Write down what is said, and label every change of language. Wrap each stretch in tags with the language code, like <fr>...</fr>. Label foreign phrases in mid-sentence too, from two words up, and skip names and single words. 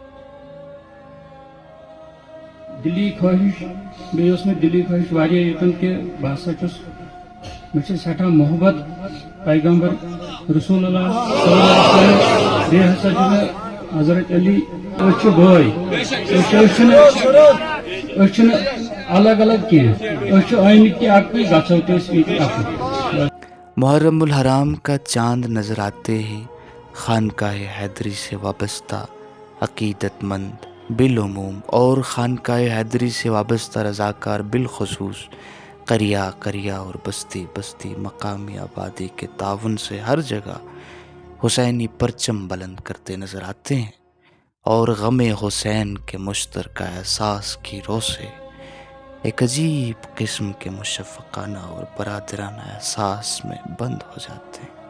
<ks>دلی خواہش بیس میں دلی خواہش واریاہ یتن کہ بہ ہسا چھس</ks> <ur>مجھ سے</ur> <ks>سٹھا محبت پیغمبر</ks> <ar>رسول اللہ صلی اللہ علیہ وسلم</ar> <ks>بیٚیہِ ہسا چھُ مےٚ حضرت علی أسۍ چھِ بٲے أسۍ چھِنہٕ الگ الگ کینٛہہ أسۍ چھِ ٲمٕتۍ کہِ اکُے گژھو تہِ أسۍ ییٚتہِ اکُے۔</ks> <ur>محرم الحرام کا چاند نظر آتے ہی خانقاہ حیدری سے وابستہ عقیدت مند بالعموم اور خانقاہ حیدری سے وابستہ رضاکار بالخصوص قریہ قریہ اور بستی بستی مقامی آبادی کے تعاون سے ہر جگہ حسینی پرچم بلند کرتے نظر آتے ہیں، اور غم حسین کے مشترکہ احساس کی روح سے ایک عجیب قسم کے مشفقانہ اور برادرانہ احساس میں بند ہو جاتے ہیں۔</ur>